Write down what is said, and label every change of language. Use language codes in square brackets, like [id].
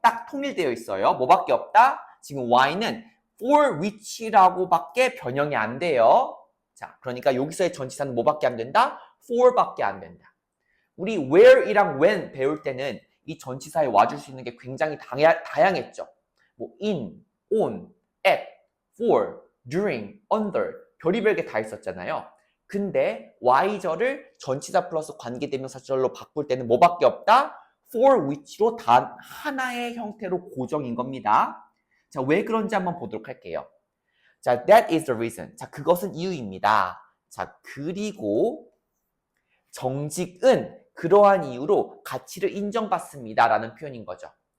[ko] 딱 통일되어 있어요. 뭐밖에 없다? 지금 y는 for which라고밖에 변형이 안 돼요. 자, 그러니까 여기서의 전치사는 뭐밖에 안 된다? for밖에 안 된다. 우리 where이랑 when 배울 때는 이 전치사에 와줄 수 있는 게 굉장히 다양했죠. 뭐 in, on, at, for, during, under 별의별 게 다 있었잖아요. 근데 y절을 전치사 플러스 관계대명사절로 바꿀 때는 뭐밖에 없다? for which로 단 하나의 형태로 고정인 겁니다. 자, 왜 그런지 한번 보도록 할게요. 자, [en] that is the reason. [ko] 자, 그것은 이유입니다. 자, 그리고 정직은 그러한 이유로 가치를 인정받습니다. 라는 표현인 거죠.